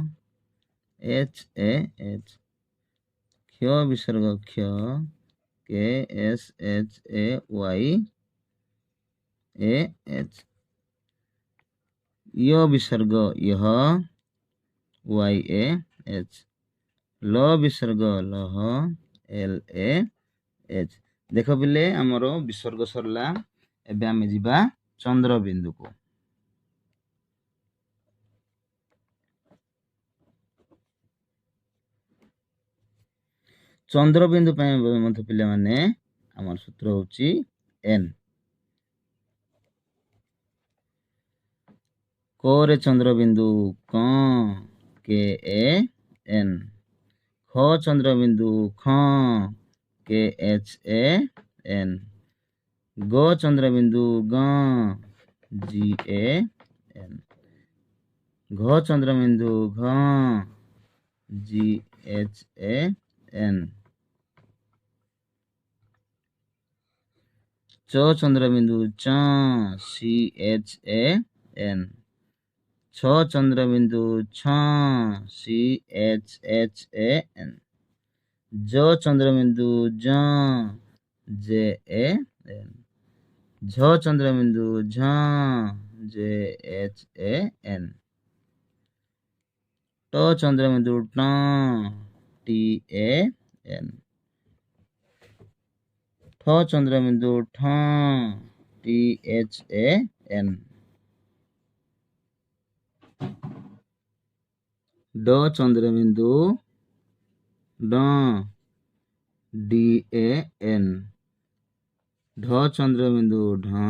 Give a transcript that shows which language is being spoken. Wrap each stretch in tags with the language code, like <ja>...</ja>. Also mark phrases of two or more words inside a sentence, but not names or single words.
<or>ହଃ କ୍ଷ ବିସର୍ଗ କ୍ଷ କ୍ଷଃ ଯ ବିସର୍ଗ ଯହ ଯଃ ଲ ବିସର୍ଗ ଲହ ଲଃ ଦେଖ ବେଳେ ଆମର ବିସର୍ଗ ସରିଲା ଏବେ ଆମେ ଯିବା ଚନ୍ଦ୍ର ବିନ୍ଦୁ କୁ ଚନ୍ଦ୍ର ବିନ୍ଦୁ ପୟ ମଧ୍ୟ ପିଲେ ମାନେ ଆମର ସୂତ୍ର ହେଉଛି n କ ରେ ଚନ୍ଦ୍ର ବିନ୍ଦୁ କ କଁ ଖ ଚନ୍ଦ୍ର ବିନ୍ଦୁ ଖ ଖଁ ଗ ଚନ୍ଦ୍ର ବିନ୍ଦୁ ଗ ଗଁ ଘ ଚନ୍ଦ୍ର ବିନ୍ଦୁ ଘ ଘଁ ଚ ଚନ୍ଦ୍ର ବିନ୍ଦୁ ଚ ଚଁ ଛ ଚନ୍ଦ୍ର ବିନ୍ଦୁ ଛ ଛଁ ଜ ଚନ୍ଦ୍ର ବିନ୍ଦୁ ଜ ଜଁ ଝ ଚନ୍ଦ୍ର ବିନ୍ଦୁ ଝ ଝଁ ଟ ଚନ୍ଦ୍ର ବିନ୍ଦୁ ଟ ଟଁ ଠ ଚନ୍ଦ୍ର ବିନ୍ଦୁ ଠ ଠଁ ଡ ଚନ୍ଦ୍ର ବିନ୍ଦୁ ଡ ଡଁ ଢ ଚନ୍ଦ୍ର ବିନ୍ଦୁ ଢ</or>